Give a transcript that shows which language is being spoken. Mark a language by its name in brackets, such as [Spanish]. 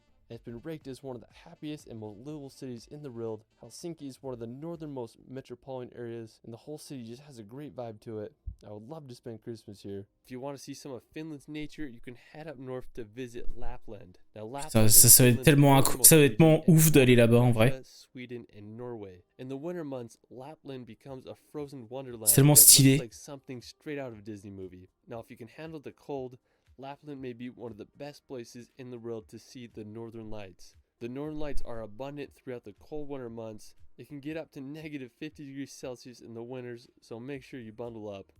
[English] It's been ranked as one of the happiest and most livable cities in the world. Helsinki is one of the northernmost metropolitan areas, and the whole city just has a great vibe to it. I would love to spend Christmas here. If you want to see some of Finland's nature, you can head up north to visit Lapland. Now, [French] Putain, ça va être tellement ouf d'aller là-bas en vrai. [English] Sweden and Norway. In the winter months, Lapland becomes a frozen wonderland. [French] C'est tellement [English] that [French] stylé. [English] looks like something straight out of a Disney movie. Now, if you can handle the cold, Lapland may be one of the best places in the world to see the northern lights. The northern lights are abundant throughout the cold winter months. It can get up to negative 50 degrees Celsius in the winters, so make sure you bundle up.